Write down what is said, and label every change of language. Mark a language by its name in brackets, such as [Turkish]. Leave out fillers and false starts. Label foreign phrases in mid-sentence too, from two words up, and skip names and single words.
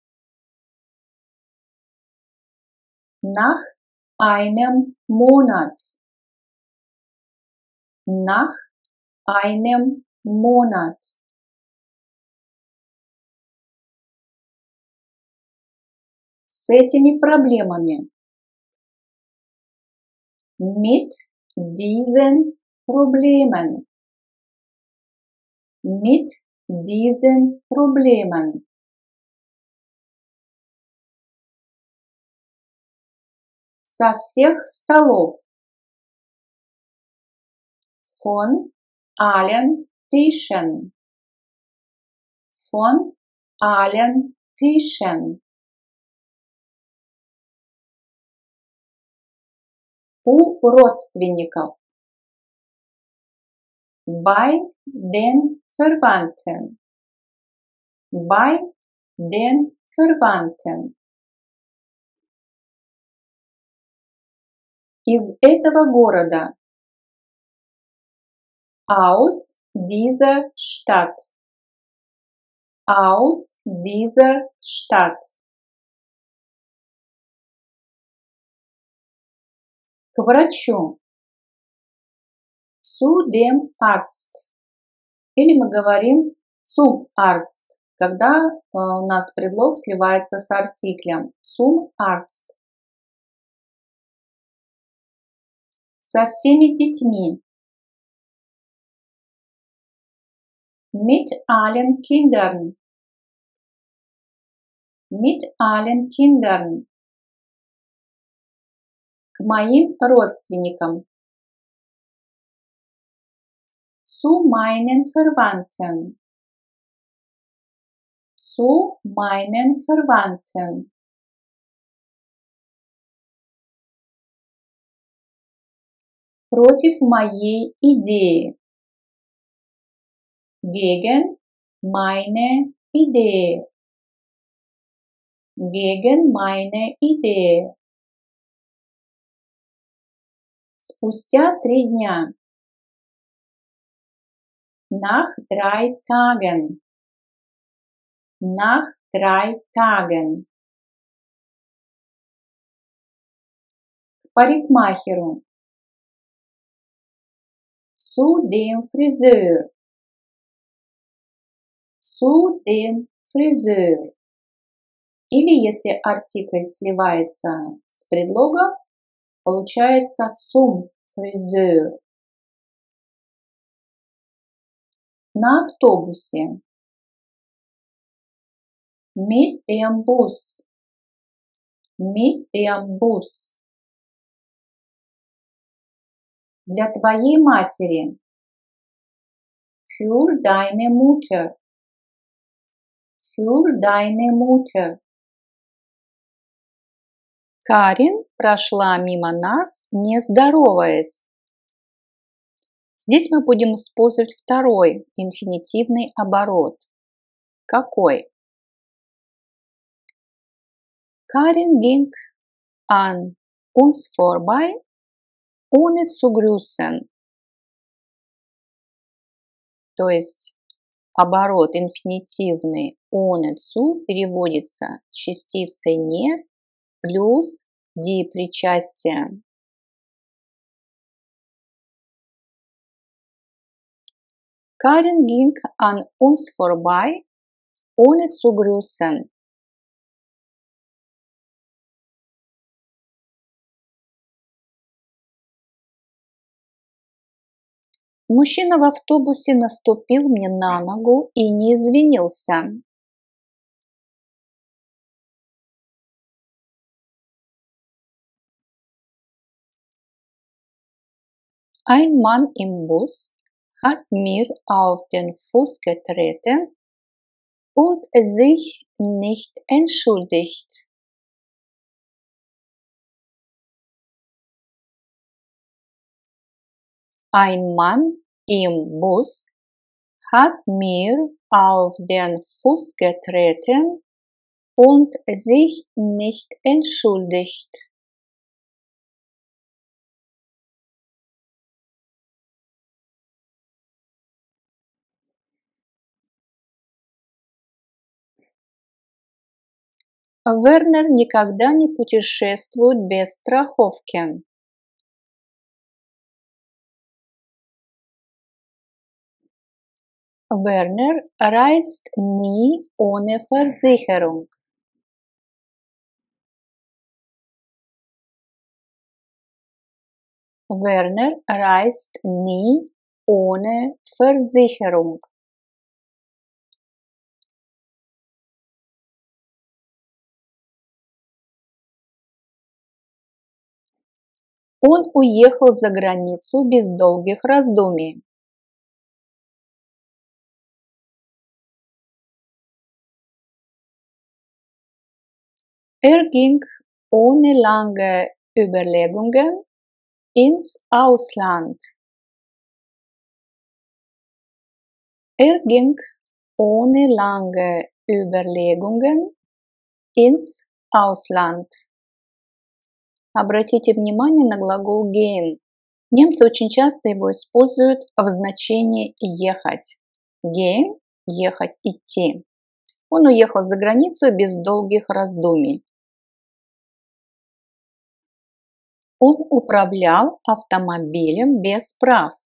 [German] Nach einem Monat. Nach einem Monat. [Russian] С этими проблемами. [German] Mit diesen Problemen. Mit diesen Problemen. [Russian] Со всех столов. [German] Von allen Tischen. Von allen Tischen. [Russian] У родственников. [German] Bei den Verwandten. Bei den Verwandten. [Russian] Из этого города. [German] Aus dieser Stadt. Aus dieser Stadt. [Russian] К врачу. [German] Zu dem Arzt. [Russian] Или мы говорим [German] zum Arzt, [Russian] когда у нас предлог сливается с артиклем. [German] Zum Arzt. [Russian] Со всеми детьми. [German] Mit allen Kindern. Mit allen Kindern. [Russian] К моим родственникам. [German] Zu meinen Verwandten. Zu meinen Verwandten. [Russian] Против моей идеи. [German] Gegen meine Idee. Gegen meine Idee. [Russian] Спустя 3 дня. [German] Nach 3 Tagen. Nach 3 Tagen. [Russian] К парикмахеру. [German] Zu dem Friseur. Zu dem Friseur. [Russian] Или если артикль сливается с предлогом, получается [German] zum Friseur. [Russian] На автобусе. [German] Mit dem Bus. Mit dem Bus. [Russian] Для твоей матери. [German] Für deine Mutter. Für deine Mutter. [Russian] Карин прошла мимо нас, не здороваясь. Здесь мы будем использовать второй инфинитивный оборот. Какой? [German] Karin ging an uns vorbei, ohne zu grüßen. [Russian] То есть оборот инфинитивный [German] ohne zu [Russian] переводится частицей не плюс die причастие. [German] Karin ging an uns vorbei, ohne zu grüßen. [Russian] Мужчина в автобусе наступил мне на ногу и не извинился. [German] Ein Mann im Bus hat mir auf den Fuß getreten und sich nicht entschuldigt. Ein Mann im Bus hat mir auf den Fuß getreten und sich nicht entschuldigt. [Russian] Вернер никогда не путешествует без страховки. [German] Werner reist nie ohne Versicherung. Werner reist nie ohne Versicherung. [Russian] Он уехал за границу без долгих раздумий. [German] Ging ohne lange Überlegungen ins Ausland. Ging ohne lange Überlegungen ins Ausland. [Russian] Обратите внимание на глагол gehen. Немцы очень часто его используют в значении ехать. Gehen – ехать, идти. Он уехал за границу без долгих раздумий. Он управлял автомобилем без прав.